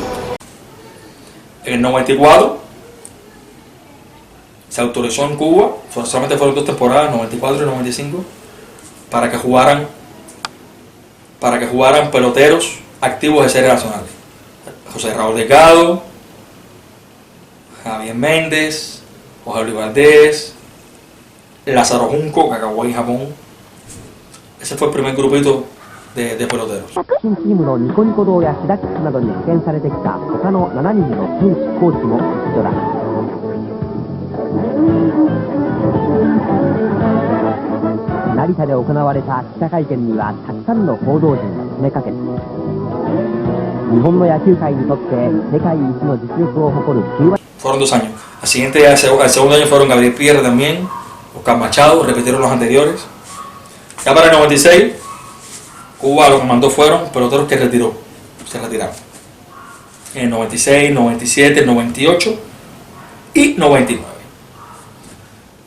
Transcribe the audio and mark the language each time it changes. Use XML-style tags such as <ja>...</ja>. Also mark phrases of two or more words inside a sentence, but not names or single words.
<es>En el 94 se autorizó en Cuba, solamente fueron 2 temporadas, 94 y 95, para que jugaran peloteros activos de series nacionales. José Raúl Delgado, Javier Méndez, José Luis Valdés, Lázaro Junco, Kakaguay, Japón. Ese fue el primer grupito de peloteros.</es> <ja>新チームのニコニコ堂やシダックスなどに派遣されてきた他の7人の選手コーチも一緒だ。成田で行われた記者会見にはたくさんの報道陣が詰めかけた。日本の野球界にとって世界一の実力を誇るキューバ。</ja> <es>Fueron 2 años. Al segundo año fueron Gabriel Pierre también, Oscar Machado, repitieron los anteriores. Ya para el 96, Cuba lo que mandó fueron peloteros que se retiraron. En el 96, 97, 98 y 99.</es>